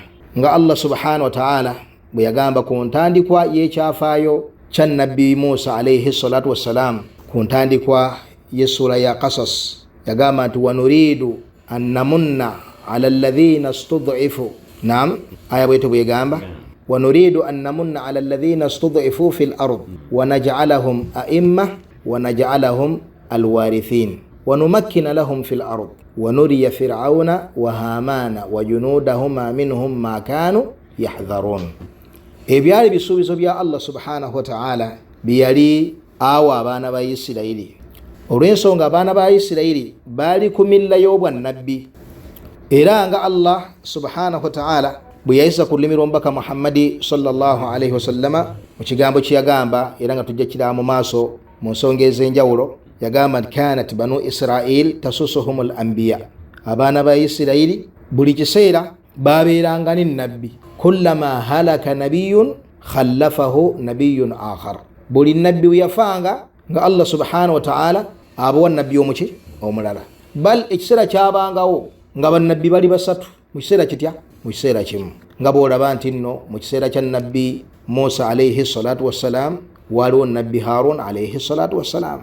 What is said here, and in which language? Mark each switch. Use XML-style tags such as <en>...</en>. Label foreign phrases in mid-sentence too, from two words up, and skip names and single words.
<lg>Nga</lg> <ar>الله سبحانه وتعالى</ar> <lg>bwe yagamba ku ntandikwa y'ekyafaayo kya Nabbi Musa</lg> <ar>عليه الصلاة والسلام,</ar> <lg>ku ntandikwa y'essula ya Qasas, yagamba nti</lg> <ar>ونريد أن نمن على الذين استضعفوا. Naam,</ar> <lg>aya bwete bwegamba</lg> <ar>ونريد أن نمن على الذين استضعفوا في الأرض ونجعلهم أئمة ونجعلهم الوارثين ونمكن لهم في الأرض ونري فرعون وهامان وجنودهما منهم ما كانوا يحذرون.</ar> <lg>Ebyali bisuubizo bya</lg> <ar>الله سبحانه وتعالى</ar> <lg>byali awa abaana ba Isirayiri, olw'ensonga abaana ba Isirayiri bali ku milla y'obwannabbi, era nga</lg> <ar>الله سبحانه وتعالى</ar> <lg>bwe yayisa ku lulimi lw'omubaka Muhammadi</lg> <ar>صلى الله عليه وسلم</ar> <lg>mu kigambo kye yagamba, era nga tujja kiraba mu maaso mu nsonga ez'enjawulo. Yagamba nti</lg> <ar>كانت بنو إسرائيل تسوسهم الأنبياء,</ar> <lg>abaana ba Isirayiri buli kiseera babeeranga n'ennabbi.</lg> <ar>كلما هلك نبي خلفه نبي آخر,</ar> <lg>buli nabbi we yafanga nga</lg> <ar>الله سبحانه وتعالى</ar> <lg>abawa nabbi omuki omulala. Bal ekiseera kyabangawo nga bannabbi bali basatu mu kiseera kitya, mu kiseera kimu. Nga bw'olaba nti nno mu kiseera kya nabbi Musa</lg> <ar>عليه الصلاة والسلام</ar> <lg>waliwo nabbi Harun</lg> <ar>عليه الصلاة والسلام.</ar>